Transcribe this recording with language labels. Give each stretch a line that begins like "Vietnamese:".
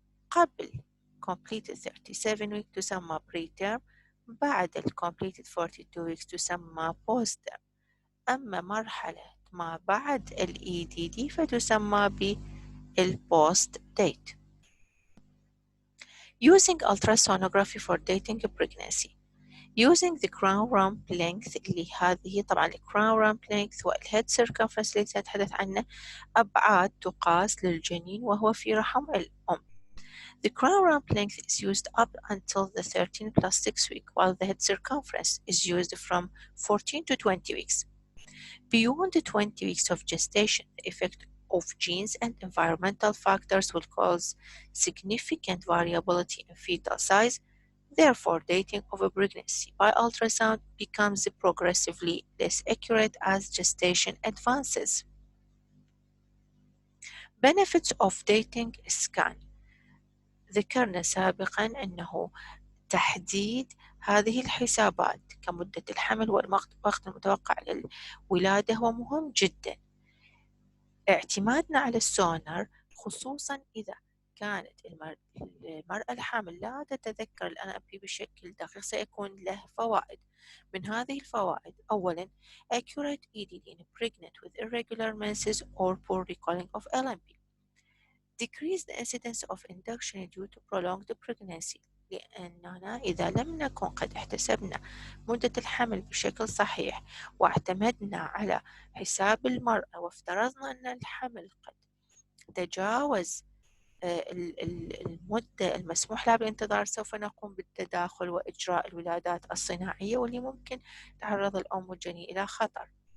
Arabic: قبل
English: completed 37 week
Arabic: تسمى
English: pre-term،
Arabic: بعد ال
English: completed 42 weeks
Arabic: تسمى
English: post-term.
Arabic: أما مرحلة ما بعد ال EDD فتسمى بال
English: post date. Using ultrasonography for dating a pregnancy. Using the crown rump length
Arabic: اللي هذه طبعا ال
English: crown rump length
Arabic: وال
English: head circumference
Arabic: اللي سنتحدث عنه أبعاد تقاس للجنين وهو في رحم الأم.
English: The crown rump length is used up until the 13 plus 6 week, while the head circumference is used from 14 to 20 weeks. Beyond the 20 weeks of gestation, the effect of genes and environmental factors will cause significant variability in fetal size. Therefore, dating of a pregnancy by ultrasound becomes progressively less accurate as gestation advances. Benefits of dating scan.
Arabic: ذكرنا سابقا أنه تحديد هذه الحسابات كمدة الحمل والوقت المتوقع للولادة هو مهم جدا. اعتمادنا على السونار خصوصا إذا كانت المرأة الحامل لا تتذكر ال LMP بشكل دقيق سيكون له فوائد. من هذه الفوائد: أولا
English: accurate EDD in pregnant with irregular menses or poor recalling of LMP. Decrease the incidence of induction due to prolonged pregnancy،
Arabic: لأننا إذا لم نكن قد احتسبنا مدة الحمل بشكل صحيح واعتمدنا على حساب المرأة وافترضنا أن الحمل قد تجاوز المدة المسموح لها بالانتظار، سوف نقوم بالتداخل وإجراء الولادات الصناعية واللي ممكن تعرض الأم والجنين إلى خطر.